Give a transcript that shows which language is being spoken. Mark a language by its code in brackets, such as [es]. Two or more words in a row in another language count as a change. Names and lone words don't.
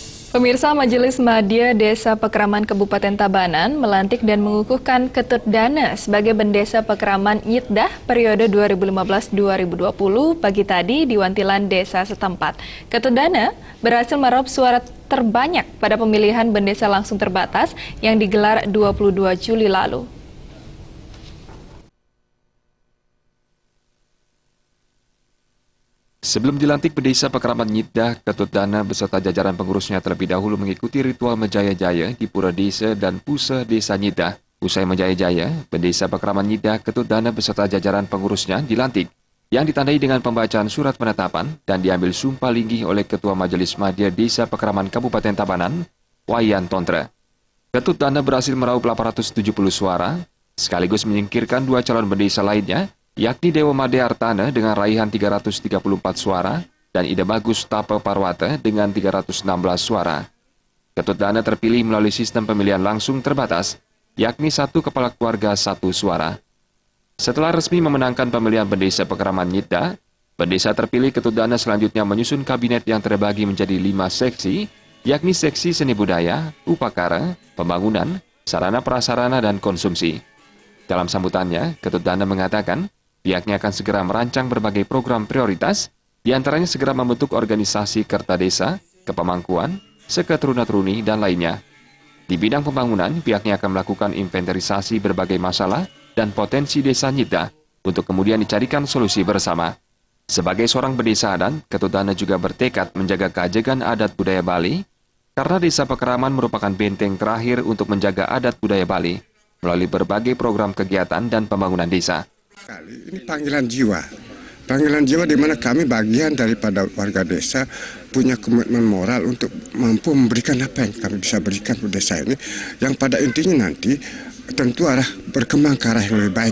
[id] Pemirsa, Majelis Madya Desa Pekraman Kabupaten Tabanan melantik dan mengukuhkan Ketut Dana sebagai Bendesa Pekraman Nyitdah periode 2015-2020 pagi tadi di Wantilan Desa setempat. Ketut Dana berhasil meraup suara terbanyak pada pemilihan Bendesa langsung terbatas yang digelar 22 Juli lalu. Sebelum dilantik Bendesa Pekraman Nyitdah, Ketut Dana beserta jajaran pengurusnya terlebih dahulu mengikuti ritual menjaya-jaya di Pura Desa dan Pusat Desa Nyitdah. Usai menjaya-jaya, Bendesa Pekraman Nyitdah Ketut Dana beserta jajaran pengurusnya dilantik, yang ditandai dengan pembacaan surat penetapan dan diambil sumpah linggih oleh Ketua Majelis Madya Desa Pekraman Kabupaten Tabanan, Wayan Tontra. Ketut Dana berhasil meraup 870 suara, sekaligus menyingkirkan dua calon bendesa lainnya, yakni Dewa Made Artana dengan raihan 334 suara dan Ida Bagus Tapa Parwata dengan 316 suara. Ketut Dana terpilih melalui sistem pemilihan langsung terbatas, yakni satu kepala keluarga satu suara. Setelah resmi memenangkan pemilihan Bendesa Pekraman Nyitdah, Bendesa terpilih Ketut Dana selanjutnya menyusun kabinet yang terbagi menjadi 5 seksi, yakni seksi seni budaya, upakara, pembangunan, sarana prasarana dan konsumsi. Dalam sambutannya, Ketut Dana mengatakan, pihaknya akan segera merancang berbagai program prioritas, diantaranya segera membentuk organisasi Kerta Desa, Kepemangkuan, Seketeruna-teruni, dan lainnya. Di bidang pembangunan, pihaknya akan melakukan inventarisasi berbagai masalah dan potensi desa Nyitdah untuk kemudian dicarikan solusi bersama. Sebagai seorang bendesa adat, Ketut Dana juga bertekad menjaga keajegan adat budaya Bali, karena Desa Pekraman merupakan benteng terakhir untuk menjaga adat budaya Bali melalui berbagai program kegiatan dan pembangunan desa. Ini panggilan jiwa di mana kami bagian daripada warga desa punya komitmen moral untuk mampu memberikan apa yang kami bisa berikan ke desa ini, yang pada intinya nanti tentu arah berkembang ke arah yang lebih baik.